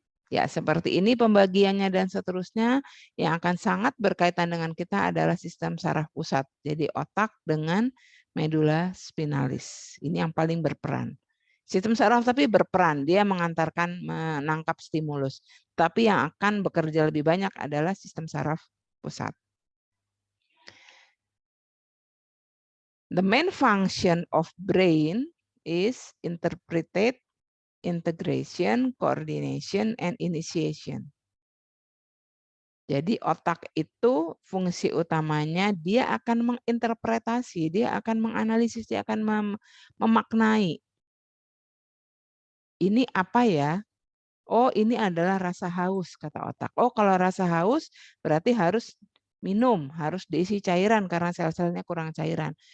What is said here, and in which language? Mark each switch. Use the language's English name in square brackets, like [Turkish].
[Indonesian] Ya, seperti ini pembagiannya dan seterusnya. Yang akan sangat berkaitan dengan kita adalah sistem saraf pusat. Jadi otak dengan medula spinalis. Ini yang paling berperan. Sistem saraf tapi berperan, dia mengantarkan menangkap stimulus. Tapi yang akan bekerja lebih banyak adalah sistem saraf pusat. [English] The main function of brain is interpreted, integration, coordination, and initiation. [Indonesian] Jadi otak itu fungsi utamanya dia akan menginterpretasi, dia akan menganalisis, dia akan memaknai. Ini apa ya? Oh, ini adalah rasa haus, kata otak. Oh, kalau rasa haus berarti harus minum, harus diisi cairan karena sel-selnya kurang cairan.